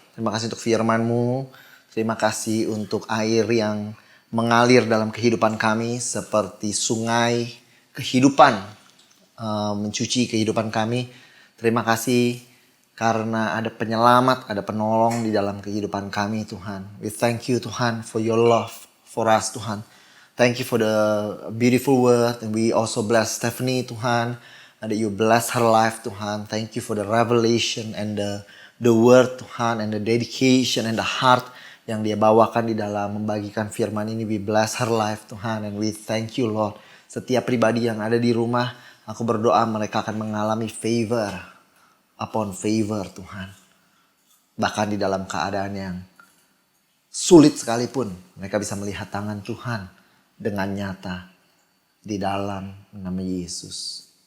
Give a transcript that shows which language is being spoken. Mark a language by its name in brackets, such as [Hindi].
[Indonesian] Terima kasih untuk firman-Mu. Terima kasih untuk air yang mengalir dalam kehidupan kami seperti sungai kehidupan, mencuci kehidupan kami. Terima kasih karena ada penyelamat, ada penolong di dalam kehidupan kami Tuhan. [English] We thank you Tuhan for your love for us Tuhan. Thank you for the beautiful word, and we also bless Stephanie Tuhan, that you bless her life Tuhan. Thank you for the revelation and the word Tuhan, and the dedication and the heart [Indonesian] yang dia bawakan di dalam membagikan firman ini. [English] We bless her life Tuhan, and we thank you Lord. [Indonesian] Setiap pribadi yang ada di rumah, aku berdoa mereka akan mengalami [English] favor upon favor [Indonesian] Tuhan. Bahkan di dalam keadaan yang sulit sekalipun, mereka bisa melihat tangan Tuhan dengan nyata di dalam nama Yesus.